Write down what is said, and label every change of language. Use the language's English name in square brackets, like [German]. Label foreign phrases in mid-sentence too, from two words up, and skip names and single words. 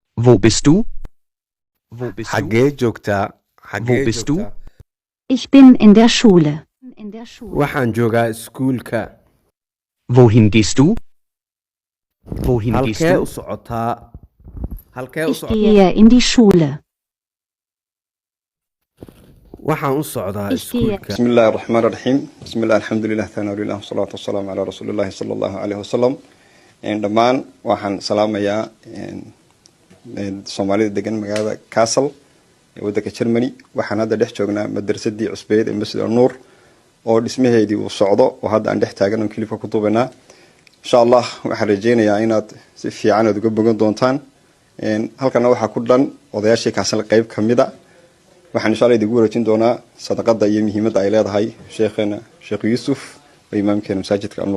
[German] Wo bist du? Wo bist du? [Somali] xaggee joogtaa [German] Wo bist du? Ich bin in der Schule. [Somali] waxaan joogaa iskuulka [German] Wohin gehst du? Wohin gehst [Somali] halkee [German] du? [Somali] u socotaa halkee u [German] Ich [Somali] socotaa [German] gehe in die Schule. [Somali] waxaan u socdaa [German] Ich gehe. [Somali] iskuulka [Arabic] بسم الله الرحمن الرحيم بسم الله الحمد لله ثناء لله والصلاة والسلام على رسول الله صلى الله عليه وسلم [Somali] dhammaan waxaan salaamayaa soomaalida degan magaalada Kassel ee waddanka Germany waxaan hadda dhex joognaa madrasadii cusbeed ee Masjid Nuur oo dhismaheedii uu socdo oo hadda aan dhex taagan oo kalifa ku duubanaa [Arabic] إن شاء الله [Somali] waxaan rajeynayaa inaad si fiican uga bogan doontaan halkana waxa ku dhan odayaashii Kassel qayb kamida waxaan [Arabic] إن شاء الله [Somali] idinku wareejin doonaa sadaqada iyo muhiimadda ay leedahay sheekhana Sheekh Yuusuf oo imaamkeena masaajidka Nuur